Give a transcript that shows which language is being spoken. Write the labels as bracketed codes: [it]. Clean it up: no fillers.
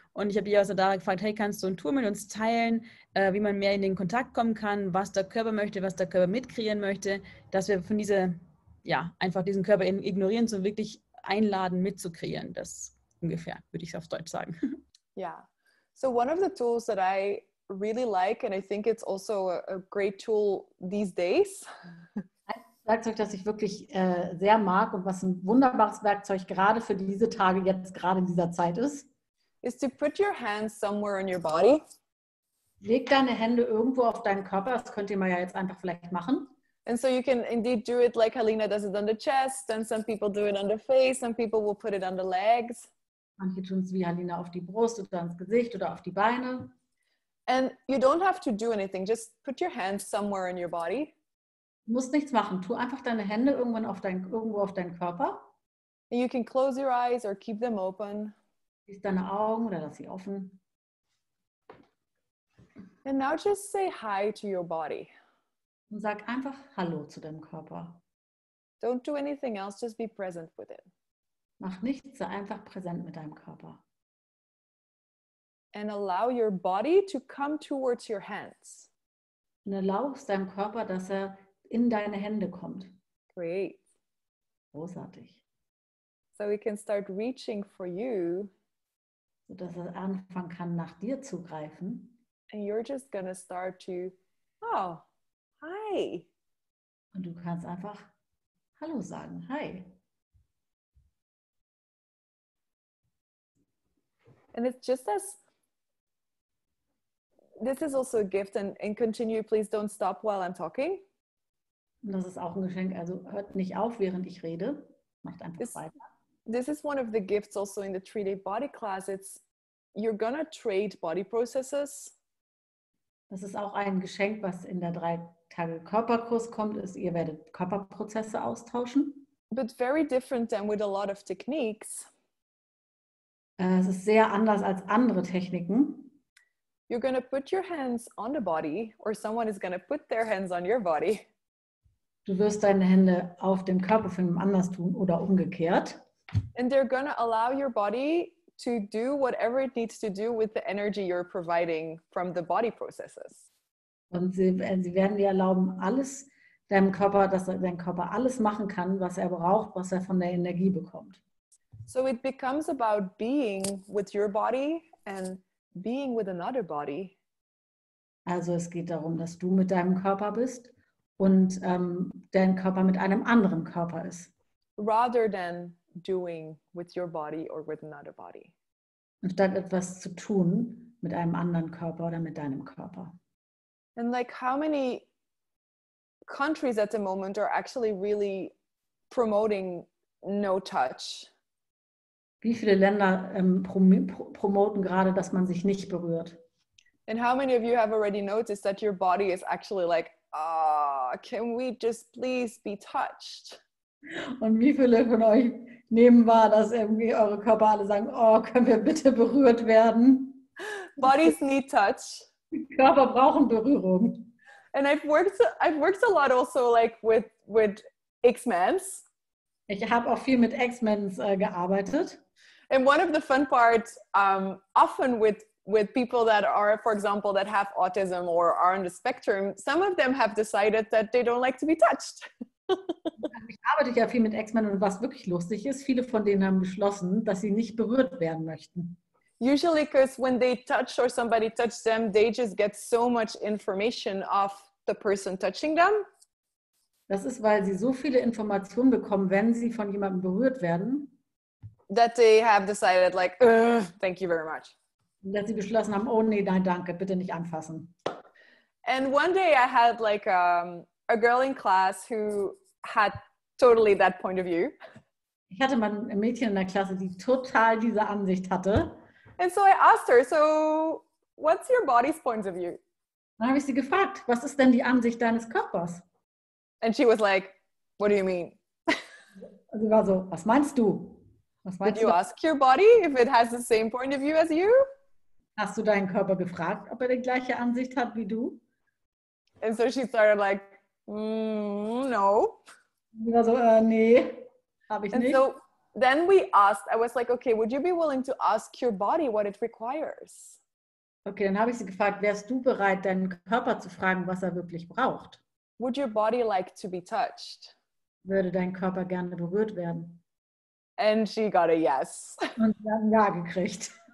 [de] Und ich habe die also da gefragt, hey, kannst du ein Tool mit uns teilen, wie man mehr in den Kontakt kommen kann, was der Körper möchte, was der Körper mitkreieren möchte, dass wir von einfach diesen Körper ignorieren, sondern wirklich einladen, mitzukreieren. Das ungefähr, würde ich auf Deutsch sagen. [en] Yeah. So one of the tools that I really like, and I think it's also a great tool these days. [de] Ein Werkzeug, das ich wirklich sehr mag und was ein wunderbares Werkzeug gerade für diese Tage, jetzt gerade in dieser Zeit ist [en] to put your hands somewhere in your body. [de] Leg deine Hände irgendwo auf deinen Körper, das könnt ihr mal ja jetzt einfach vielleicht machen. [en] And so you can indeed do it like Halina does it on the chest, and some people do it on the face, some people will put it on the legs. [de] Manche tun es wie Halina auf die Brust oder ans Gesicht oder auf die Beine. [en] And you don't have to do anything, just put your hands somewhere in your body. [de] Du musst nichts machen, tu einfach deine Hände irgendwo auf deinen Körper. [en] And you can close your eyes or keep them open. [de] Schließ deine Augen oder lass sie offen. [en] And now just say hi to your body. [de] Und sag einfach Hallo zu deinem Körper. [en] Don't do anything else, just be present with it. [de] Mach nichts, sei einfach präsent mit deinem Körper. [en] And allow your body to come towards your hands. [de] Und erlaubst deinem Körper, dass er in deine Hände kommt. [en] Great. [de] Großartig. [en] So we can start reaching for you. [de] Sodass er anfangen kann, nach dir zu greifen. [en] And you're just gonna start to, oh, hi. [de] Und du kannst einfach Hallo sagen. [en] Hi. And it's just as, this is also a gift, and continue, please don't stop while I'm talking. [de] Und das ist auch ein Geschenk, also hört nicht auf, während ich rede. Macht einfach weiter. [en] This is one of the gifts also in the 3-day body class. It's, you're gonna trade body processes. [de] Das ist auch ein Geschenk, was in der 3-Tage-Körperkurs kommt, ist, ihr werdet Körperprozesse austauschen. [en] But very different than with a lot of techniques. [de] Es ist sehr anders als andere Techniken. [en] You're going to put your hands on the body, or someone is going to put their hands on your body. [de] Du wirst deine Hände auf den Körper von jemand anders tun oder umgekehrt. [en] And they're going to allow your body to do whatever it needs to do with the energy you're providing from the body processes. [de] Und sie werden dir erlauben, alles deinem Körper, dass dein Körper alles machen kann, was er braucht, was er von der Energie bekommt. [en] So it becomes about being with your body and being with another body. [de] Also es geht darum, dass du mit deinem Körper bist und dein Körper mit einem anderen Körper ist. [en] Rather than doing with your body or with another body. [de] Anstatt etwas zu tun mit einem anderen Körper oder mit deinem Körper. [en] And like how many countries at the moment are actually really promoting no touch? [de] Wie viele Länder promoten gerade, dass man sich nicht berührt? [en] And how many of you have already noticed that your body is actually like, can we just please be touched? [de] Und wie viele von euch nehmen wahr, dass irgendwie eure Körper alle sagen, oh, können wir bitte berührt werden? [en] Bodies need touch. [de] Die Körper brauchen Berührung. [en] And I've worked a lot also like with X-Mens. [de] Ich habe auch viel mit X-Mens gearbeitet. [en] And one of the fun parts, often with people that are, for example, that have autism or are on the spectrum, some of them have decided that they don't like to be touched. [de] Ich arbeite ja viel mit X-Men und was wirklich lustig ist, viele von denen haben beschlossen, dass sie nicht berührt werden möchten. [en] Usually because when they touch or somebody touches them, they just get so much information of the person touching them. [de] Das ist, weil sie so viele Informationen bekommen, wenn sie von jemandem berührt werden, [en] that they have decided like, thank you very much. [de] dass sie beschlossen haben, oh nee, nein, danke, bitte nicht anfassen. [en] And one day I had like a girl in class who had totally that point of view. [de] Ich hatte mal ein Mädchen in der Klasse, die total diese Ansicht hatte. [en] And so I asked her, so what's your body's point of view? [de] Dann habe ich sie gefragt, was ist denn die Ansicht deines Körpers? [en] And she was like, what do you mean? [de] Und sie war so, was meinst du? Was [en] Did [de] meinst [en] you [de] du? [en] ask your body if it has the same point of view as you? [de] Hast du deinen Körper gefragt, ob er die gleiche Ansicht hat wie du? [en] And so she started like, no. [de] Sie war so, nee, habe ich [en] And [de] nicht. [en] so then we asked, I was like, okay, would you be willing to ask your body what it requires? [de] Okay, dann habe ich sie gefragt, wärst du bereit, deinen Körper zu fragen, was er wirklich braucht? [en] Would your body like to be touched? [de] Würde dein Körper gerne berührt werden? [en] And she got a yes. [de] Und sie hat ein Ja gekriegt.